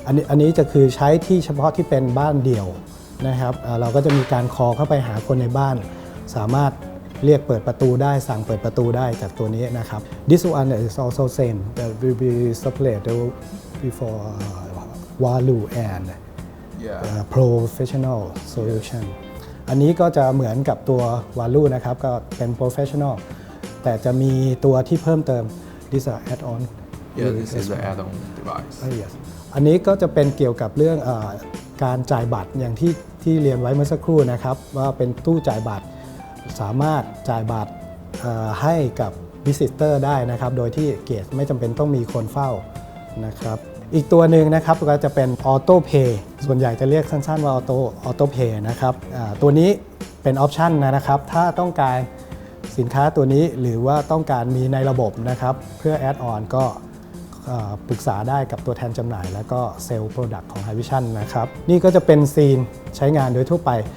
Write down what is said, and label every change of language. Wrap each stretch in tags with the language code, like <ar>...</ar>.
<th>อันนี้จะคือใช้ที่เฉพาะที่เป็นบ้านเดี่ยวนะครับเราก็จะมีการคอเข้าไปหาคนในบ้าน สามารถเรียกเปิดประตูได้สั่งเปิดประตูได้จากตัวนี้นะครับ</th> <en>This one is also same that will be separated before value and professional solution</en> <th>อันนี้ก็จะเหมือนกับตัว value นะครับก็เป็น professional แต่จะมีตัวที่เพิ่มเติม</th> <en>this is add-on Yeah, this is the add-on device.</en> <th>yes อันนี้ก็จะเป็นเกี่ยวกับเรื่องการจ่ายบัตรอย่างที่เรียนไว้เมื่อสักครู่นะครับว่าเป็นตู้จ่ายบัตรสามารถจ่ายบัตรให้กับ visitor ได้นะครับโดยที่เกจไม่จำเป็นต้องมีคนเฝ้านะครับอีกตัวหนึ่งนะครับก็จะเป็น Auto Pay ส่วนใหญ่จะเรียกสั้นๆว่า Auto Pay นะครับตัวนี้เป็นออปชันนะครับถ้าต้องการสินค้าตัวนี้หรือว่าต้องการมีในระบบนะครับเพื่อแอดออนก็ปรึกษาได้กับตัวแทนจำหน่ายแล้วก็เซลล์โปรดักต์ของ Hikvision นะครับนี่ก็จะเป็นซีนใช้งานโดยทั่วไป</th>